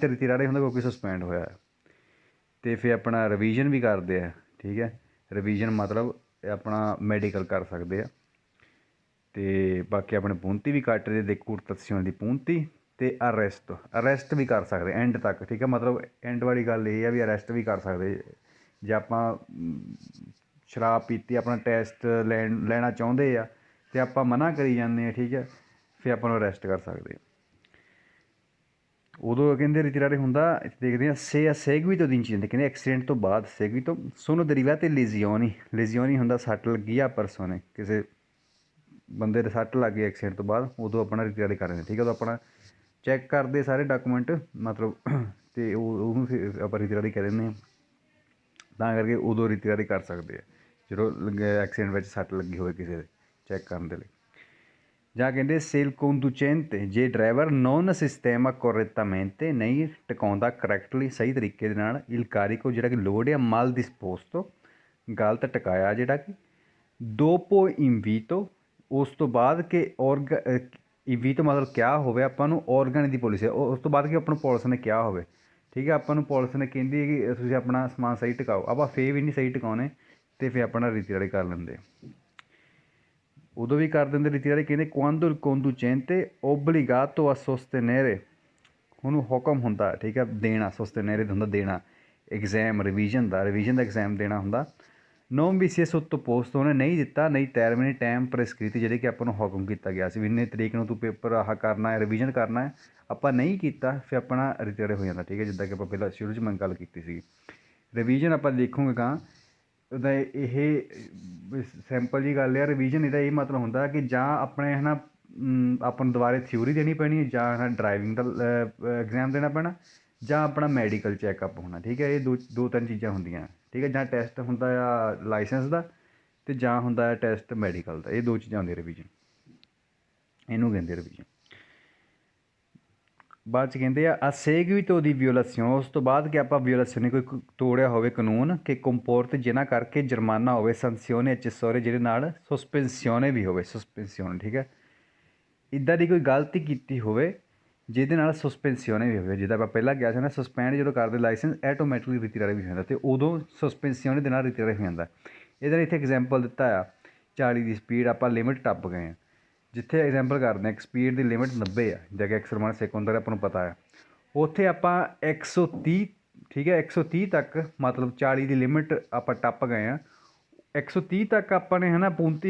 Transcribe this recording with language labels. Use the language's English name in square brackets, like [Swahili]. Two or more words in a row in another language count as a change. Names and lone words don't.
[Punjabi] ਤਾਂ ਰਿਟਾਇਰ ਹੁੰਦਾ ਕਿਉਂਕਿ ਸਸਪੈਂਡ ਹੋਇਆ ਅਤੇ ਫਿਰ ਆਪਣਾ ਰਿਵੀਜ਼ਨ ਵੀ ਕਰਦੇ ਆ ਠੀਕ ਹੈ ਰਿਵੀਜ਼ਨ ਮਤਲਬ ਆਪਣਾ ਮੈਡੀਕਲ ਕਰ ਸਕਦੇ ਆ ਅਤੇ ਬਾਕੀ ਆਪਣੇ punti ਵੀ ਕੱਟ ਦੇ [Italian] decurtazione di punti [Punjabi] ਅਤੇ ਅਰੈਸਟ ਵੀ ਕਰ ਸਕਦੇ ਐਂਡ ਤੱਕ ਠੀਕ ਹੈ ਮਤਲਬ ਐਂਡ ਵਾਲੀ ਗੱਲ ਇਹ ਆ ਵੀ ਅਰੈਸਟ ਵੀ ਕਰ ਸਕਦੇ ਜੇ ਆਪਾਂ ਸ਼ਰਾਬ ਪੀਤੀ ਆਪਣਾ ਟੈਸਟ ਲੈਣਾ ਚਾਹੁੰਦੇ ਆ ਅਤੇ ਆਪਾਂ ਮਨਾ ਕਰੀ ਜਾਂਦੇ ਹਾਂ ਠੀਕ ਹੈ ਫਿਰ ਆਪਾਂ ਨੂੰ ਅਰੈਸਟ ਕਰ ਸਕਦੇ ਉਦੋਂ ਕਹਿੰਦੇ ਰਿਟਾਇਰ ਹੁੰਦਾ ਦੇਖਦੇ ਹਾਂ [Italian] seguito di incidente [Punjabi] ਕਹਿੰਦੇ ਐਕਸੀਡੈਂਟ ਤੋਂ ਬਾਅਦ [Italian] seguito sono derivate lesioni [Punjabi] ਹੁੰਦਾ ਸੱਟ ਲੱਗੀ ਆ ਪਰਸੋਂ ਕਿਸੇ ਬੰਦੇ ਦੇ ਸੱਟ ਲੱਗ ਗਈ ਐਕਸੀਡੈਂਟ ਤੋਂ ਬਾਅਦ ਉਦੋਂ ਆਪਣਾ ਰਿਟਾਇਰ ਕਰ ਦਿੰਦੇ ਠੀਕ ਹੈ ਉਦੋਂ ਆਪਣਾ ਚੈੱਕ ਕਰਦੇ ਸਾਰੇ ਡਾਕੂਮੈਂਟ ਮਤਲਬ ਅਤੇ ਉਹਨੂੰ ਫਿਰ ਆਪਾਂ ਰਿਟਾਇਰ ਕਹਿ ਦਿੰਦੇ ਹਾਂ ਤਾਂ ਕਰਕੇ ਉਦੋਂ ਰਿਟਾਇਰ ਕਰ ਸਕਦੇ ਆ ਜਦੋਂ ਐਕਸੀਡੈਂਟ ਵਿੱਚ ਸੱਟ ਲੱਗੀ ਹੋਵੇ ਕਿਸੇ ਦੇ ਚੈੱਕ ਕਰਨ ਦੇ ਲਈ ਜਾਂ ਕਹਿੰਦੇ [Italian] se il conducente [Punjabi] ਜੇ ਡਰਾਈਵਰ [Italian] non sistema correttamente [Punjabi] ਨਹੀਂ ਟਿਕਾਉਂਦਾ ਕਰੈਕਟਲੀ ਸਹੀ ਤਰੀਕੇ ਦੇ ਨਾਲ [Italian] il carico [Punjabi] ਜਿਹੜਾ ਕਿ ਲੋਡ ਆ [Italian] mal disposto [Punjabi] ਗਲਤ ਟਿਕਾਇਆ ਜਿਹੜਾ ਕਿ [Italian] dopo invito [Punjabi] ਉਸ ਤੋਂ ਬਾਅਦ ਕਿ invito ਮਤਲਬ ਕਿਹਾ ਹੋਵੇ ਆਪਾਂ ਨੂੰ [Italian] organi di polizia [Punjabi] ਉਸ ਤੋਂ ਬਾਅਦ ਕਿ ਆਪਾਂ ਨੂੰ ਪੁਲਿਸ ਨੇ ਕਿਹਾ ਹੋਵੇ ਠੀਕ ਹੈ ਆਪਾਂ ਨੂੰ ਪੁਲਿਸ ਨੇ ਕਹਿੰਦੀ ਹੈ ਕਿ ਤੁਸੀਂ ਆਪਣਾ ਸਮਾਨ ਸਹੀ ਟਿਕਾਓ ਆਪਾਂ ਫੇਰ ਵੀ ਨਹੀਂ ਸਹੀ ਟਿਕਾਉਣੇ ਅਤੇ ਫਿਰ ਆਪਣਾ ਰਿਟਾਇਰ ਕਰ ਲੈਂਦੇ ਉਦੋਂ ਵੀ ਕਰ ਦਿੰਦੇ ਰਿਟਾਇਰ ਕਹਿੰਦੇ [Italian] quando il conducente obbligato a sostenere [Punjabi] ਉਹਨੂੰ ਹੁਕਮ ਹੁੰਦਾ ਠੀਕ ਹੈ ਦੇਣਾ sostenere ਹੁੰਦਾ ਦੇਣਾ ਐਗਜ਼ਾਮ ਰਿਵੀਜ਼ਨ ਦਾ ਐਗਜ਼ਾਮ ਦੇਣਾ ਹੁੰਦਾ [Italian] non vi sia sottoposto [Punjabi] ਉਹਨੇ ਨਹੀਂ ਦਿੱਤਾ ਨਹੀਂ termine ਟਾਈਮ ਪ੍ਰੈਸਕ੍ਰਿਤ ਜਿਹੜੇ ਕਿ ਆਪਾਂ ਨੂੰ ਹੁਕਮ ਕੀਤਾ ਗਿਆ ਸੀ ਵੀ ਇੰਨੇ ਤਰੀਕ ਨੂੰ ਤੂੰ ਪੇਪਰ ਆਹ ਕਰਨਾ ਹੈ ਰਿਵੀਜ਼ਨ ਕਰਨਾ ਹੈ ਆਪਾਂ ਨਹੀਂ ਕੀਤਾ ਫਿਰ ਆਪਣਾ ਰਿਟਾਇਰ ਹੋ ਜਾਂਦਾ ਠੀਕ ਹੈ ਜਿੱਦਾਂ ਕਿ ਆਪਾਂ ਪਹਿਲਾਂ ਸ਼ੁਰੂ 'ਚ ਮੈਂ ਗੱਲ ਕੀਤੀ ਸੀ ਰਿਵੀਜ਼ਨ ਆਪਾਂ ਦੇਖੂਗੇ ਤਾਂ ਉਹਦਾ ਇਹ ਸਿੰਪਲ ਜਿਹੀ ਗੱਲ ਆ ਰਿਵੀਜ਼ਨ ਇਹਦਾ ਇਹ ਮਤਲਬ ਹੁੰਦਾ ਕਿ ਜਾਂ ਆਪਣੇ ਹੈ ਨਾ ਆਪਾਂ ਨੂੰ ਦੁਬਾਰੇ ਥਿਊਰੀ ਦੇਣੀ ਪੈਣੀ ਜਾਂ ਹੈ ਨਾ ਡਰਾਈਵਿੰਗ ਦਾ ਐਗਜ਼ਾਮ ਦੇਣਾ ਪੈਣਾ ਜਾਂ ਆਪਣਾ ਮੈਡੀਕਲ ਚੈੱਕਅਪ ਹੋਣਾ ਠੀਕ ਹੈ ਇਹ ਦੋ ਤਿੰਨ ਚੀਜ਼ਾਂ ਹੁੰਦੀਆਂ ਠੀਕ ਹੈ ਜਾਂ ਟੈਸਟ ਹੁੰਦਾ ਆ ਲਾਇਸੈਂਸ ਦਾ ਅਤੇ ਜਾਂ ਹੁੰਦਾ ਆ ਟੈਸਟ ਮੈਡੀਕਲ ਦਾ ਇਹ ਦੋ ਚੀਜ਼ਾਂ ਹੁੰਦੀਆਂ ਰਿਵੀਜ਼ਨ ਇਹਨੂੰ ਕਹਿੰਦੇ ਰਿਵੀਜ਼ਨ ਬਾਅਦ 'ਚ ਕਹਿੰਦੇ ਆ [Italian] seguito di violazione [Punjabi] ਉਸ ਤੋਂ ਬਾਅਦ ਕਿ ਆਪਾਂ ਵਿਓਲੇਸ਼ਨ ਨੇ ਕੋਈ ਤੋੜਿਆ ਹੋਵੇ ਕਾਨੂੰਨ ਕਿ ਕੰਪੋਰਟ ਜਿਹਨਾਂ ਕਰਕੇ ਜੁਰਮਾਨਾ ਹੋਵੇ [Italian] sanzione accessorie [Punjabi] ਜਿਹਦੇ ਨਾਲ ਸਸਪੈਂਸੀਓਨੇ ਵੀ ਹੋਵੇ ਸਸਪੈਂਸੀਓਨ ਠੀਕ ਹੈ ਇੱਦਾਂ ਦੀ ਕੋਈ ਗਲਤੀ ਕੀਤੀ ਹੋਵੇ ਜਿਹਦੇ ਨਾਲ ਸਸਪੈਂਸੀਓਨੇ ਵੀ ਹੋਵੇ ਜਿੱਦਾਂ ਆਪਾਂ ਪਹਿਲਾਂ ਗਿਆ ਸੀ ਨਾ ਸਸਪੈਂਡ ਜਦੋਂ ਕਰਦੇ ਲਾਇਸੈਂਸ ਐਟੋਮੈਟਿਕਲੀ ਰਿਟਾਇਰ ਵੀ ਹੋ ਜਾਂਦਾ ਅਤੇ ਉਦੋਂ ਸਸਪੈਂਸੀਓਨੇ ਦੇ ਨਾਲ ਰਿਟਾਇਰ ਹੋ ਜਾਂਦਾ ਇਹਦੇ ਨਾਲ ਇੱਥੇ ਐਗਜ਼ਾਮਪਲ ਦਿੱਤਾ ਆ 40 ਦੀ ਸਪੀਡ ਆਪਾਂ ਲਿਮਿਟ ਟੱਪ ਗਏ ਹਾਂ ਜਿੱਥੇ ਐਗਜ਼ਾਮਪਲ ਕਰਦੇ ਹਾਂ ਇੱਕ ਸਪੀਡ ਦੀ ਲਿਮਿਟ 90 ਆ ਜਿਵੇਂ ਕਿ ਐਕਸਲ ਸੈਕ ਹੁੰਦਾ ਆਪਾਂ ਨੂੰ ਪਤਾ ਹੈ ਉੱਥੇ ਆਪਾਂ 130 ਠੀਕ ਹੈ 130 ਤੱਕ ਮਤਲਬ 40 ਦੀ ਲਿਮਿਟ ਆਪਾਂ ਟੱਪ ਗਏ ਹਾਂ 130 ਤੱਕ ਆਪਾਂ ਨੇ ਹੈ ਨਾ